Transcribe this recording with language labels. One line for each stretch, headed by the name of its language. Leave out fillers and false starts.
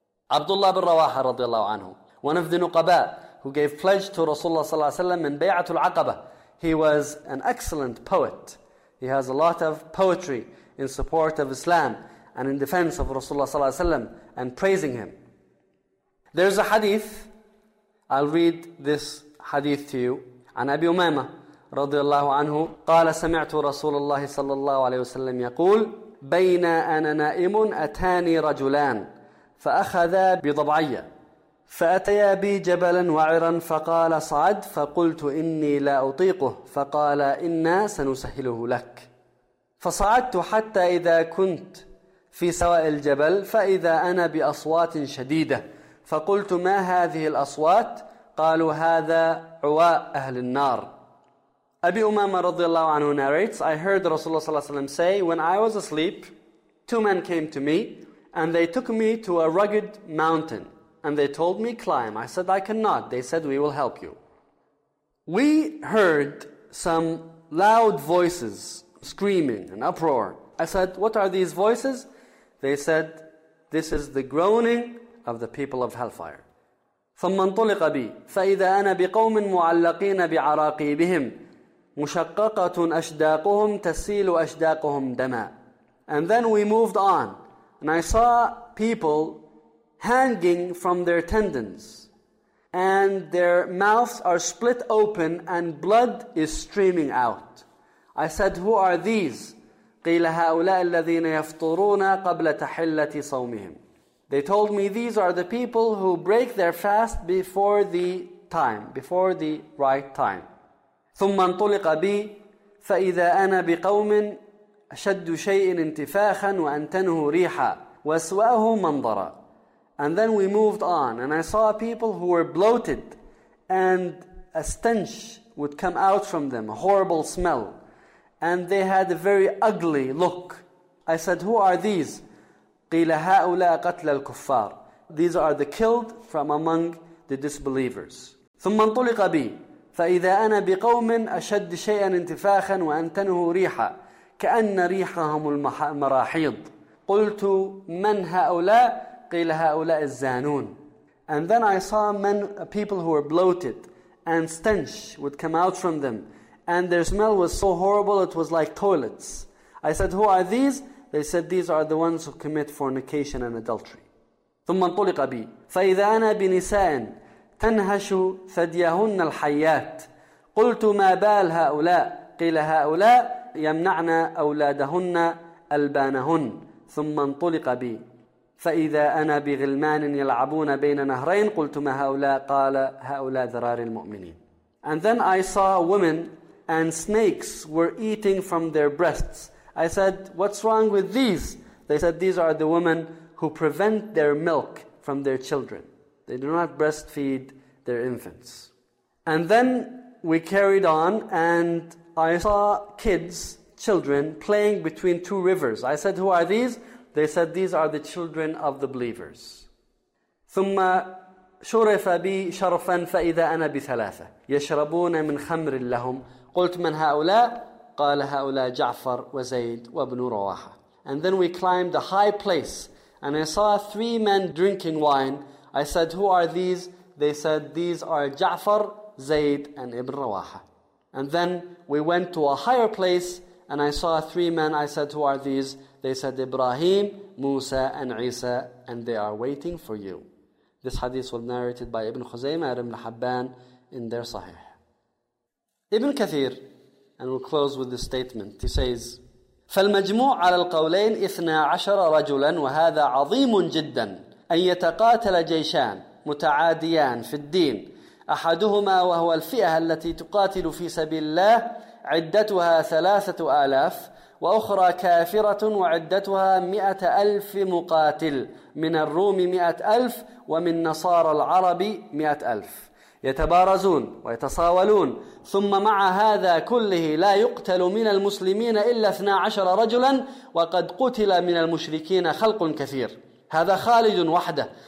English: Abdullah bin Rawaha radiallahu anhu, one of the Nuqaba who gave pledge to Rasulullah sallallahu alaihi wasallam in Bay'atul Aqaba. He was an excellent poet. He has a lot of poetry in support of Islam and in defense of Rasulullah sallallahu alaihi wasallam and praising him. There's a hadith. I'll read this hadith to you.
Arabic: An Abi Umama رضي الله عنه قال سمعت رسول الله صلى الله عليه وسلم يقول بين أنا نائم أتاني رجلان فأخذا بضبعي فأتيا بي جبلا وعرا فقال صعد فقلت إني لا أطيقه فقال إنا سنسهله لك فصعدت حتى إذا كنت في سواء الجبل فإذا أنا بأصوات شديدة فقلت ما هذه الأصوات قالوا هذا عواء أهل النار.
English: Abi Umama radiallahu anhu narrates, I heard Rasulullah sallallahu alaihi wasallam say, when I was asleep, two men came to me and they took me to a rugged mountain and they told me, climb. I said, I cannot. They said, we will help you. We heard some loud voices screaming and uproar. I said, what are these voices? They said, this is the groaning of the people of hellfire.
Arabic: ثم انطلق بي فإذا أنا بقوم معلقين بعراقيبهم مشققة أشداقهم تسيل أشداقهم دما.
English: And then we moved on, and I saw people hanging from their tendons, and their mouths are split open, and blood is streaming out. I said, who are these?
Arabic: قيل هؤلاء الذين يفطرون قبل تحلة صومهم.
English: They told me, these are the people who break their fast before the time, before the right time.
Arabic: ثم انطلق بي فإذا أنا بقوم أشد شيء انتفاخا وأنتنه ريحا وأسوأه منظرا.
English: And then we moved on, and I saw people who were bloated, and a stench would come out from them, a horrible smell, and they had a very ugly look. I said, who are these?
Arabic: قيل هؤلاء قتل الكفار.
English: These are the killed from among the disbelievers.
Arabic: ثم انطلق بي فإذا أنا بقوم أشد شيئا انتفاخا وأنتنه ريحا كأن ريحهم المراحيض قلت من هؤلاء قيل هؤلاء الزانون.
English: And then I saw men, people who were bloated, and stench would come out from them, and their smell was so horrible it was like toilets. I said, who are these? They said, these are the ones who commit fornication and adultery.
Arabic: ثم انطلق بي، فإذا أنا بنساء تنهش ثديهن الحيات، قلت ما بال هؤلاء؟ قيل هؤلاء يمنعن أولادهن ألبانهن. ثم انطلق بي، فإذا أنا بغلمان يلعبون بين نهرين، قلت ما هؤلاء؟ قال هؤلاء ذرار المؤمنين.
English: And then I saw women and snakes were eating from their breasts. I said, what's wrong with these? They said, these are the women who prevent their milk from their children. They do not breastfeed their infants. And then we carried on and I saw kids, children, playing between two rivers. I said, who are these? They said, these are the children of the believers.
Arabic: ثم شرف بي شرفا فإذا أنا بثلاثة يشربون من خمر لهم. قلت من هؤلاء؟ قال هؤلاء جعفر وزيد وابن رواحة.
English: And then we climbed a high place and I saw three men drinking wine. I said, who are these? They said, these are جعفر, زيد and ابن رواحة. And then we went to a higher place and I saw three men. I said, who are these? They said, Ibrahim, Musa, and Isa, and they are waiting for you. This hadith was narrated by Ibn Khuzaymah and Ibn Hibban in their Sahih. Ibn Kathir, and we'll close with this statement, he says,
Arabic: فالمجموع على القولين 12 رجلا وهذا عظيم جدا أن يتقاتل جيشان متعاديان في الدين أحدهما وهو الفئة التي تقاتل في سبيل الله عدتها 3,000 وأخرى كافرة وعدتها 100,000 مقاتل من الروم 100,000 ومن نصارى العرب 100,000 يتبارزون ويتصاولون ثم مع هذا كله لا يقتل من المسلمين إلا 12 رجلا وقد قتل من المشركين خلق كثير هذا خالد وحده